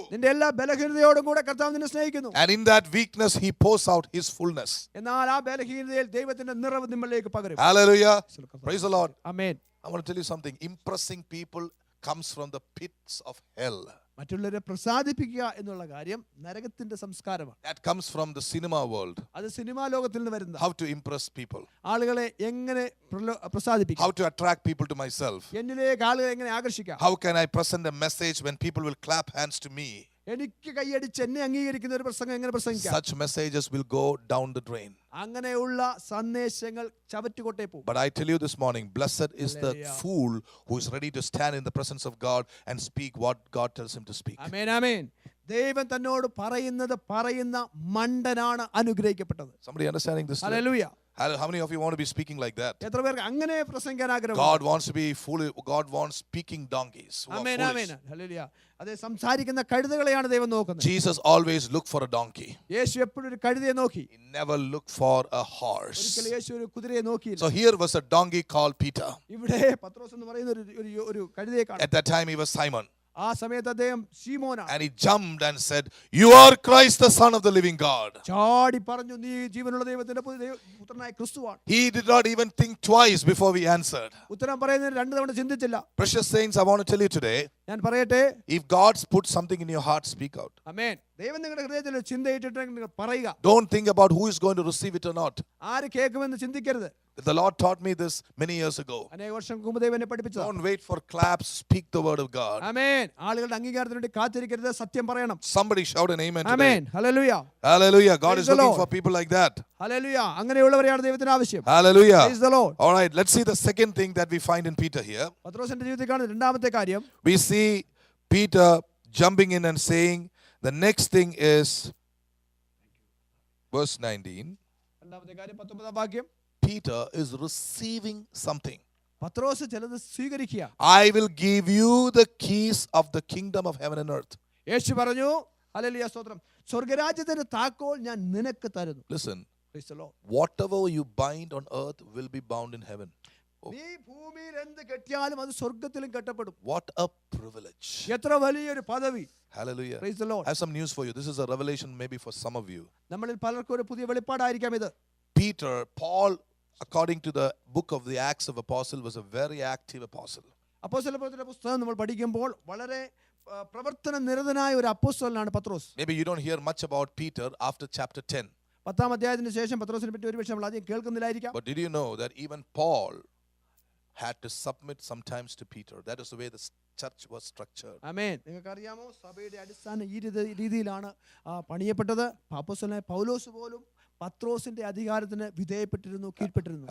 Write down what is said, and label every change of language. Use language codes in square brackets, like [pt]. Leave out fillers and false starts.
[ml] നിന്റെ എല്ലാ ബലഹീനതയോടും കൂടെ കർത്താവ് നിന്നെ സ്നേഹിക്കുന്നു. [en] And in that weakness, He pours out His fullness. [ml] എന്നാൽ ആ ബലഹീനതയിൽ ദൈവത്തിന്റെ നിറവ് നിങ്ങളിലേക്ക് പകരും. [en] Hallelujah. Praise the Lord. [ml] Amen. [en] I want to tell you something. Impressing people comes from the pits of hell. [ml] മറ്റുള്ളവരെ പ്രസാദിപ്പിക്കുക എന്നുള്ള കാര്യം നരകത്തിന്റെ സംസ്കാരമാണ്. [en] That comes from the cinema world. [ml] അത് സിനിമാ ലോകത്തിൽ നിന്ന് വരുന്ന [en] How to impress people. [ml] ആളുകളെ എങ്ങനെ പ്രസാദിപ്പിക്കാം, [en] How to attract people to myself. [ml] എന്നിലേക്ക് ആളുകളെ എങ്ങനെ ആകർഷിക്കാം. [en] How can I present a message when people will clap hands to me? [ml] എനിക്ക് കൈയടിച്ച് എന്നെ അംഗീകരിക്കുന്ന ഒരു പ്രസംഗം എങ്ങനെ പ്രസംഗിക്കാം. [en] Such messages will go down the drain. [ml] അങ്ങനെയുള്ള സന്ദേശങ്ങൾ ചവറ്റുകൊട്ടേ പോകും. [en] But I tell you this morning, blessed is the fool who is ready to stand in the presence of God and speak what God tells him to speak. [ml] ആമേൻ, ആമേൻ. ദൈവം തന്നോട് പറയുന്ന മണ്ടനാണ് അനുഗ്രഹിക്കപ്പെട്ടത്. [en] Somebody understanding this? [ml] Hallelujah. [en] How many of you want to be speaking like that? [ml] എത്ര പേർക്ക് അങ്ങനെ പ്രസംഗിക്കാൻ ആഗ്രഹം? [en] God wants to be fool. God wants speaking donkeys who are [ml] amen, [en] foolish. [ml] Amen. Hallelujah. അതെ, സംസാരിക്കുന്ന കഴുതകളെയാണ് ദൈവം നോക്കുന്നത്. [en] Jesus always looked for a donkey. [ml] യേശു എപ്പോഴും ഒരു കഴുതയെ നോക്കി. [en] He never looked for a horse. [ml] ഒരിക്കലും യേശു ഒരു കുതിരയെ നോക്കിയില്ല. [en] So here was a donkey called Peter. [ml] ഇവിടെ പത്രോസ് എന്ന് പറയുന്ന ഒരു കഴുതയെ കാണാം. [en] At that time he was Simon. [ml] ആ സമയത്ത് അദ്ദേഹം ശീമോനാണ്. [en] And he jumped and said, "You are Christ, the Son of the living God." [ml] ചാടി പറഞ്ഞു, നീ ജീവനുള്ള ദൈവത്തിന്റെ പുത്രനായ ക്രിസ്തുവാണ്. [en] He did not even think twice before he answered. [ml] ഉത്തരം പറയുന്നതിന് 2 തവണ ചിന്തിച്ചില്ല. [en] Precious saints, I want to tell you today, [ml] ഞാൻ പറയട്ടെ, [en] if God's put something in your heart, speak out. [ml] ആമേൻ. ദൈവം നിങ്ങളുടെ ഹൃദയത്തിൽ ചിന്തയിട്ടിട്ടുണ്ടെങ്കിൽ നിങ്ങൾ പറയുക. [en] Don't think about who is going to receive it or not. [ml] ആര് കേൾക്കുമെന്ന് ചിന്തിക്കരുത്. [en] The Lord taught me this many years ago. [ml] അനേക വർഷം മുമ്പ് ദൈവം എന്നെ പഠിപ്പിച്ചതാണ്. [en] Don't wait for claps, speak the word of God. [ml] ആമേൻ. ആളുകളുടെ അംഗീകാരത്തിന് വേണ്ടി കാത്തിരിക്കരുത്, സത്യം പറയണം. [en] Somebody shout an amen today. [ml] Amen. Hallelujah. [en] Hallelujah. God Praise is the looking Lord. for people like that. [ml] Hallelujah. അങ്ങനെയുള്ളവരെയാണ് ദൈവത്തിന് ആവശ്യം. [en] Hallelujah. Praise the Lord. All right, let's see the second thing that we find in Peter here. [ml] പത്രോസിന്റെ ജീവിതത്തിൽ കാണുന്ന രണ്ടാമത്തെ കാര്യം, [en] We see Peter jumping in and saying, the next thing is verse 19. [ml] രണ്ടാമത്തെ കാര്യം 19-ാം വാക്യം. [en] Peter is receiving something. [ml] പത്രോസ് ചിലത് സ്വീകരിക്കുക. [en] I will give you the keys of the kingdom of heaven and earth. [ml] യേശു പറഞ്ഞു, ഹല്ലേലൂയ, സ്തോത്രം, സ്വർഗ്ഗരാജ്യത്തിന്റെ താക്കോൽ ഞാൻ നിനക്ക് തരുന്നു. [en] Listen, Praise the Lord. whatever you bind on earth will be bound in heaven. [ml] നീ ഭൂമിയിൽ എന്ത് കെട്ടിയാലും അത് സ്വർഗ്ഗത്തിലും കെട്ടപ്പെടും. [en] What a privilege. [ml] എത്ര വലിയൊരു പദവി. [en] Hallelujah. Praise the Lord. I have some news for you. This is a revelation maybe for some of you. [ml] നമ്മളിൽ പലർക്കും ഒരു പുതിയ വെളിപ്പാടായിരിക്കാം ഇത്. [en] Paul, according to the book of the Acts of Apostle, was a very active apostle. [ml] അപ്പോസ്തലപ്രവൃത്തിയുടെ പുസ്തകം നമ്മൾ പഠിക്കുമ്പോൾ വളരെ പ്രവർത്തന നിരതനായ ഒരു അപ്പോസ്തലനാണ് പത്രോസ്. [en] Maybe you don't hear much about Peter after chapter 10. [ml] 10-ാം അധ്യായത്തിന് ശേഷം പത്രോസിനെ പറ്റി ഒരുപക്ഷെ നമ്മൾ അധികം കേൾക്കുന്നില്ലായിരിക്കാം. [en] But did you know that even Paul had to submit sometimes to Peter? That is the way the church was structured. [ml] ആമേൻ. നിങ്ങൾക്ക് അറിയാമോ, സഭയുടെ അടിസ്ഥാനം ഈ രീതിയിലാണ് പണിയപ്പെട്ടത്. അപ്പോസ്തലനായ പൗലോസ് പോലും പത്രോസിന്റെ അധികാരത്തിന് വിധേയപ്പെട്ടിരുന്നു, കീഴ്പ്പെട്ടിരുന്നു.